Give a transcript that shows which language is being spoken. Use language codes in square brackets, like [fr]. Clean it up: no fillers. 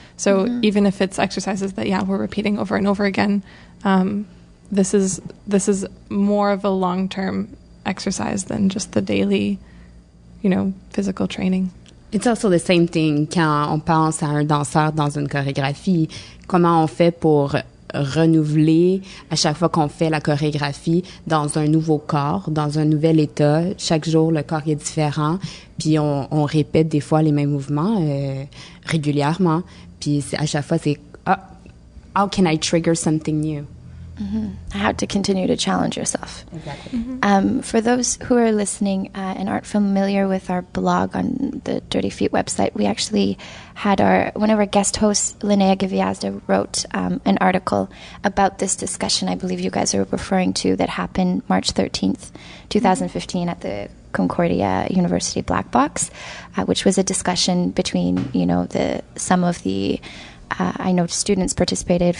[en] So even if it's exercises that we're repeating over and over again, this is more of a long-term exercise than just the daily, physical training. It's also the same thing [fr] quand on pense à un danseur dans une chorégraphie. Comment on fait pour renouveler à chaque fois qu'on fait la chorégraphie dans un nouveau corps, dans un nouvel état. Chaque jour, le corps est différent. Puis on répète des fois les mêmes mouvements régulièrement. Puis à chaque fois, c'est [en] how can I trigger something new? How to continue to challenge yourself. Exactly. For those who are listening and aren't familiar with our blog on the Dirty Feet website, we actually had one of our guest hosts, Linnea Giviazda, wrote an article about this discussion I believe you guys are referring to that happened March 13th, 2015 at the Concordia University Black Box, which was a discussion between, some of the I know students participated.